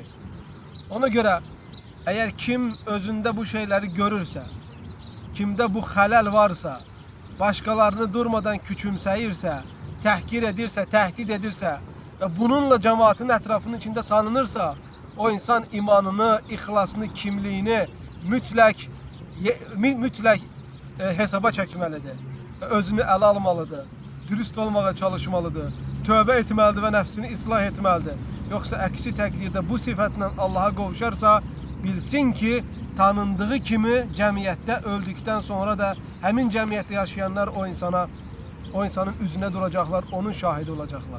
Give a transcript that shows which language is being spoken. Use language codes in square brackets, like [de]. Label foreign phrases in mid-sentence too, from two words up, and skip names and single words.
[tr] Ona göre eğer kim özünde bu şeyleri görürse, kimde bu halal varsa, başkalarını durmadan [az] küçümsəyirsə, təhqir edirsə, təhdid edirsə [tr] ve bununla cemaatin etrafının içinde tanınırsa, [az] o insan imanını, ihlasını, kimliğini mütləq hesaba çəkməlidir. Özünü ələ almalıdır. Dürüst olmağa çalışmalıdır. Tövbə etməlidir və nəfsini islah etməlidir. Yoxsa əksi təqdirdə bu sifətlə Allaha qovuşarsa, bilsin ki, tanındığı kimi cəmiyyətdə öldükdən sonra da həmin cəmiyyətdə yaşayanlar o insanın üzünə duracaqlar, onun şahidi olacaqlar.